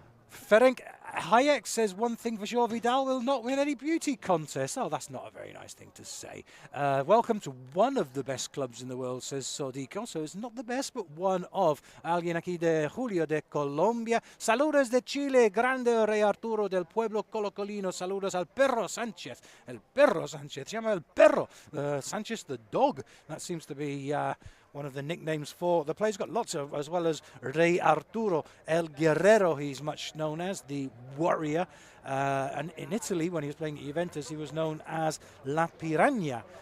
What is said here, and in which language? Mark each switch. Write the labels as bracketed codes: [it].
[en] Ferenc Hayek says one thing for sure, Vidal will not win any beauty contest. Oh, that's not a very nice thing to say. Welcome to one of the best clubs in the world, says Sodico. So it's not the best, but one of. [es] Alguien aquí de Julio de Colombia. Saludos de Chile, grande Rey Arturo del pueblo colocolino. Saludos al Perro Sánchez. El Perro Sánchez. Se llama El Perro. Sánchez [en] the dog. That seems to be one of the nicknames for the player's got lots of, as well as Rey Arturo El Guerrero, he's much known as, the warrior. And in Italy, when he was playing at Juventus, he was known as La Piranha.